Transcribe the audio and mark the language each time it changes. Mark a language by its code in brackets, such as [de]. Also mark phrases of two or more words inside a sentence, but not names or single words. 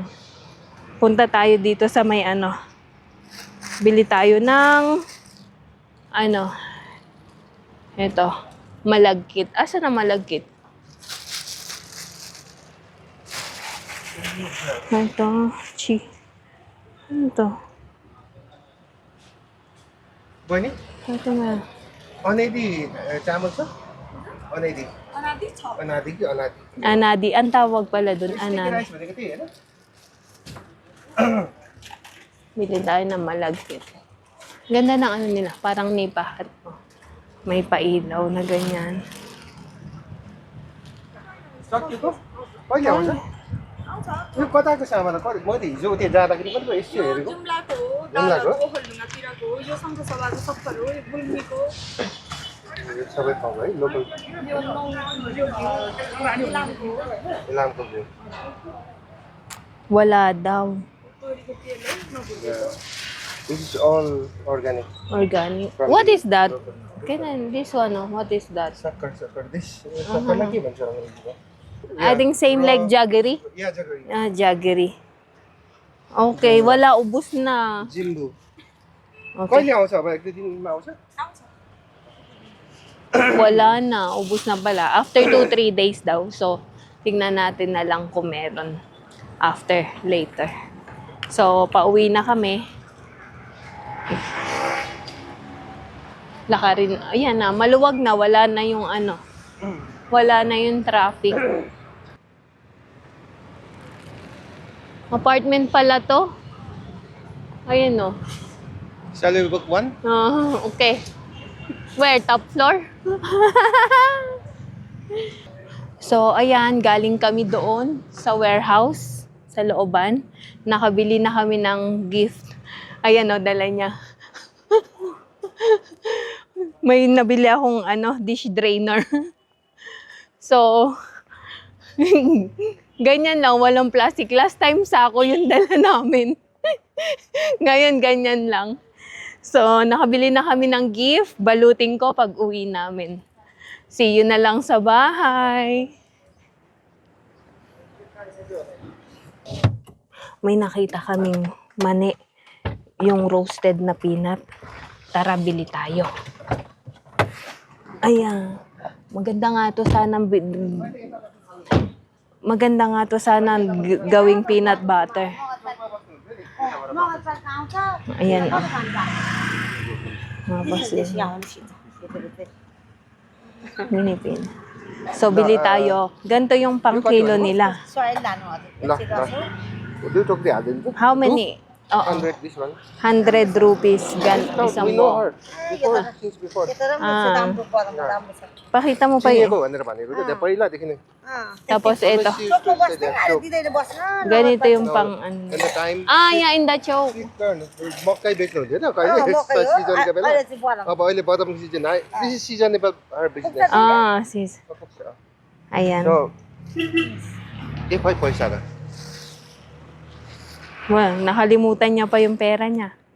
[tl] Punta tayo dito sa may ano. Bili tayo ng eto, malagkit. Asa na malagkit? Ito, ano to? [ne] बहिनी [tl] Ito na. [ne] अनाइदी चामल छ अनाइदी अनादि छ अनादी कि अनादी [tl] Anadi. Ang tawag pala dun, स्टिकी anadi. [ne] राइस भनेको त्यही होइन [tl] Bili tayo ng malagkit. Ganda ng ano nila. Parang nipa. May pailaw na ganyan. [ne] सकिएको कहिले आउँछ यो कताको सामान कति मैले हिजो त्यहाँ जाँदाखेरि पनि यसो हेरेको जुम्लाको जुम्लाको? ओखलढुङ्गातिरको यो सङ्घ सभाको सफर हो यो गुल्मीको यो सबै ठाउँ है लोकल यो इलामको इलामको भ्यू [tl] Wala daw. [ne] तोरीको तेल है नभुटेको [en] this is all organic Organic. What is that? This one, what is that? [ne] सक्कर सक्कर दिस सक्करलाई के भन्छ अङ्ग्रेजीमा [en] I think same like jaggery. yeah jaggery [tl] Ah, jaggery. Okay, wala, ubus na. [ne] जिम्बु Okay. कहिले आउँछ अब एक दुई दिनमा आउँछ आउँछ [tl] Wala na, ubus na pala. [en] After 2-3 days [tl] daw. So, tingnan natin na lang kung meron after, later. So, pauwi na kami. Lakarin. Ayan na, maluwag na. Wala na yung ano. Wala na yung traffic. Apartment pala to. Ayan o. [en] Shall we book one? Okay. Where? Top floor? [tl] So, ayan, galing kami doon sa warehouse, sa looban. Nakabili na kami ng gift. Ayan o, dala niya. May nabili akong dish drainer. So, ganyan lang, walang plastic. [en] Last time [tl] sako yung dala namin. Ngayon, ganyan lang. So, nakabili na kami ng gift. Balutin ko pag uwi namin. See you na lang sa bahay. May nakita kaming mani. Yung roasted na peanut. Tara, bili tayo. Ayan. Maganda nga to sana gawing [en] peanut butter. [tl] Ayan. Minipin. So, bili tayo. Ganito yung pang kilo nila. [ne] ल दुई टोकरी हालिदिन्छ [en] How many? Oo. 100 this one 100 rupees. No, [tl] Isang [en] we know [tl] buo. [en] her before since before [tl] Pakita mo pa yun. [ne] चिनेको भनेर भनेको क्या त्यहाँ पहिलादेखि नै [tl] Tapos ito. [en] She used to say that. [tl] Ganito yung pang [en] And the time yeah, in the chow. [ne] मकै बेच्नु हुन्थ्यो नि कहिले सिजनको बेला अब अहिले बदामको सिजन आयो [en] this is seasonable her business [tl] Sis. Ayan. [ne] So ए खै पैसा र [tl] Well, nakalimutan niya pa yung pera niya.